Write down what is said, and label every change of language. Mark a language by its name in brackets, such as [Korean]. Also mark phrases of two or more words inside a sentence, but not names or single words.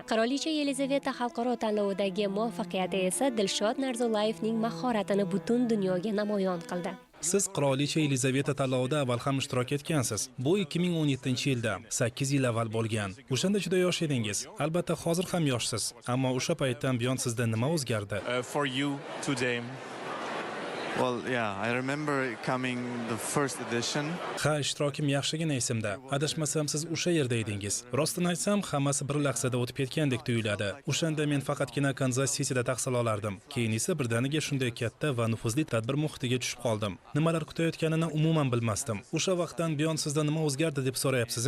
[Uzbek] Qirolicha Yelizaveta xalqaro tanlovidagi muvaffaqiyat esa Dilshod Narzulayevning mahoratini butun dunyoga namoyon qildi. Siz Qirolicha Yelizaveta tanlovida avval ham ishtirok etgansiz. Bu 2017-yilda, 8 yil avval bo'lgan. O'shanda juda yosh edingiz. Albatta hozir ham yoshsiz, ammo o'sha paytdan buyon sizda nima o'zgardi? [English] For you today. Well, yeah, I remember coming the first edition. [Uzbek] Ha, ishtirokim yaxshigina esimda. Adashmasam siz o'sha yerda edingiz. Rostini aytsam, hammasi bir lahzada o'tib ketgandek tuyuladi. O'shanda men faqatgina Kansas Cityda tahsil olardim. Keyin esa birdaniga shunday katta va nufuzli tadbir muhitiga tushib qoldim. Nimalar kutayotganini umuman bilmasdim. O'sha vaqtdan buyon sizda nima o'zgardi deb so'rayapsiz-a?